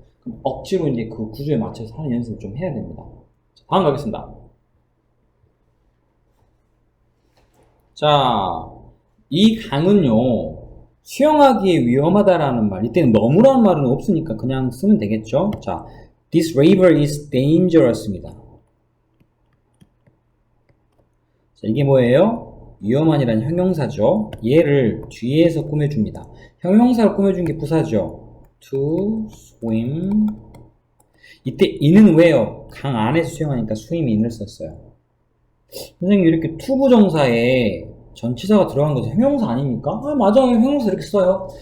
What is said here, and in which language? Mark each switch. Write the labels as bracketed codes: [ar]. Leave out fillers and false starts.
[ko] 그럼 억지로 이제 그 구조에 맞춰서 하는 연습을 좀 해야 됩니다. 다음 가겠습니다. 자, 이 강은요, 수영하기에 위험하다라는 말, 이때는 너무라는 말은 없으니까 그냥 쓰면 되겠죠. [en] 자, this river is dangerous입니다. [ko] 자, 이게 뭐예요? 위험한이라는 형용사죠. 얘를 뒤에서 꾸며줍니다. 형용사를 꾸며준 게 부사죠. to swim. 이때 in은 왜요? 강 안에서 수영하니까 swim in을 썼어요. 선생님, 이렇게 to 부정사에 전치사가 들어간 것은 형용사 아닙니까? 아, 맞아요. 형용사 이렇게 써요.